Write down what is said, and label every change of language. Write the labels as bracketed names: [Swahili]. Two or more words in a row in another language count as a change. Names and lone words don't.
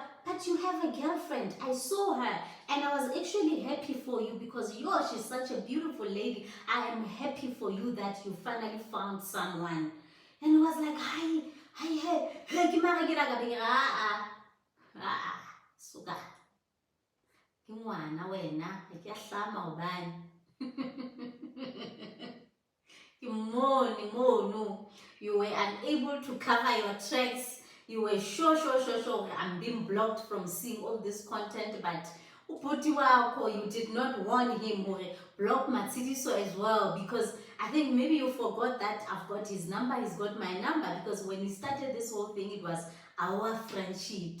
[English] But you have a girlfriend. I saw her and I was actually happy for you, because she's such a beautiful lady. I am happy for you that you finally found someone. And he was like, hi, suka. [Southern Sotho] Ngwana wena, ke hlama ubani. [English] You were unable to cover your tracks. You were sure I'm being blocked from seeing all this content, but you did not warn him or block Matsidiso as well, because I think maybe you forgot that I've got his number, he's got my number, because when we started this whole thing, it was our friendship.